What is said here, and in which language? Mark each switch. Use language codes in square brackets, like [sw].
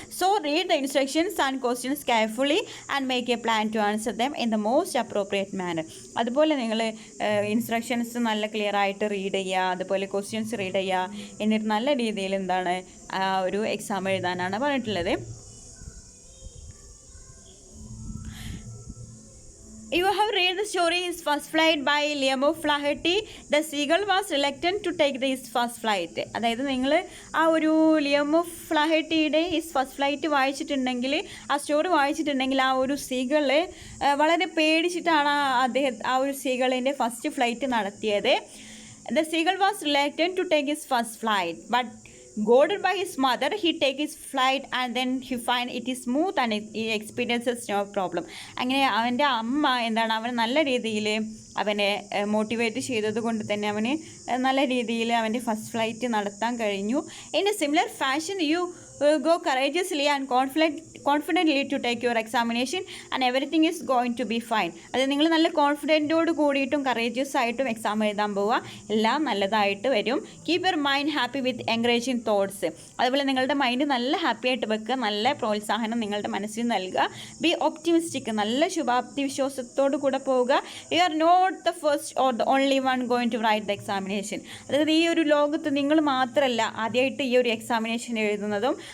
[en] So read the instructions and questions carefully and make a plan to answer them in the most appropriate manner. [ml] അതുപോലെ നിങ്ങൾ instructions നല്ല clear ആയിട്ട് read ചെയ്യുക, അതുപോലെ questions read ചെയ്യുക, എന്നിട്ട് നല്ല രീതിയിൽ എന്താണ് ഒരു എക്സാം എഴുതാനാണ് പറഞ്ഞിട്ടുള്ളത്. [en] You have read the story His First Flight by Liam Flaherty. The seagull was reluctant to take his first flight. [ml] അതായത് നിങ്ങൾ ആ ഒരു ലിയം ഫ്ലാഹെട്ടിയുടെ ഹിസ് ഫസ്റ്റ് ഫ്ലൈറ്റ് വായിച്ചിട്ടുണ്ടെങ്കിൽ, ആ സ്റ്റോറി വായിച്ചിട്ടുണ്ടെങ്കിൽ, ആ ഒരു സീഗള് വളരെ പേടിച്ചിട്ടാണ് ആ ഒരു സീഗളിൻ്റെ ഫസ്റ്റ് ഫ്ലൈറ്റ് നടത്തിയത്. [en] The seagull was reluctant to take his first flight, but goaded by his mother, he take his flight and then he find it is smooth and he experiences no problem. [ml] അങ്ങനെ അവൻ്റെ അമ്മ എന്താണ് അവൻ നല്ല രീതിയിൽ അവനെ motivate ചെയ്തത് കൊണ്ട് തന്നെ അവന് നല്ല രീതിയിൽ അവൻ്റെ ഫസ്റ്റ് ഫ്ലൈറ്റ് നടത്താൻ കഴിഞ്ഞു. [en] In a similar fashion you go courageously and confidently to take your examination and everything is going to be fine. [ml] അത് നിങ്ങൾ നല്ല കോൺഫിഡൻറ്റോട് കൂടിയിട്ടും കറേജിയസ് ആയിട്ടും എക്സാം എഴുതാൻ പോവുക. എല്ലാം നല്ലതായിട്ട് വരും. [en] Keep your mind happy with encouraging thoughts. [ml] അതുപോലെ നിങ്ങളുടെ മൈൻഡ് നല്ല ഹാപ്പി ആയിട്ട് വെക്കുക, നല്ല പ്രോത്സാഹനം നിങ്ങളുടെ മനസ്സിൽ നൽകുക. [en] Be optimistic. [ml] നല്ല ശുഭാപ്തി വിശ്വാസത്തോടു കൂടെ പോവുക. [en] You are not the first or the only one going to write the examination. [ml] അതായത് ഈ ഒരു ലോകത്ത് നിങ്ങൾ മാത്രമല്ല ആദ്യമായിട്ട് ഈ ഒരു എക്സാമിനേഷൻ എഴുതുന്നതും,